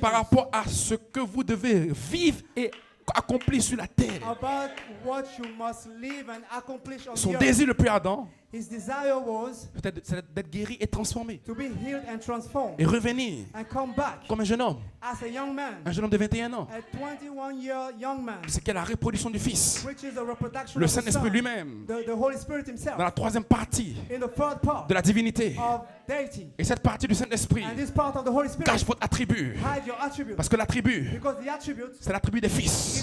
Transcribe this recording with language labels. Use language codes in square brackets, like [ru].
[fr] par rapport à ce que vous devez vivre et accomplir sur la terre. [en] about what you must live and accomplish on [fr] Son [en] the earth. [fr] désir le plus ardent, [en] His desire was [fr] c'est d'être guéri et transformé. [en] to be healed and transformed [fr] Et revenir [en] and come back [fr] comme un jeune homme. [en] as a young man, [fr] Un jeune homme de 21 ans. [en] a 21-year young man, [fr] C'est qu'est la reproduction du Fils. [en] which is the reproduction [fr] Le [en] of the [fr] Saint-Esprit [en] Son, [fr] lui-même. [en] the Holy Spirit himself, [fr] Dans la troisième partie [en] in the third part [fr] de la divinité. [en] of deity. [fr] Et cette partie du Saint-Esprit [en] And this part of the Holy Spirit [fr] cache votre attribut. [en] hide your attributes, [fr] Parce que l'attribut, [en] because the attribute [fr] c'est l'attribut des fils.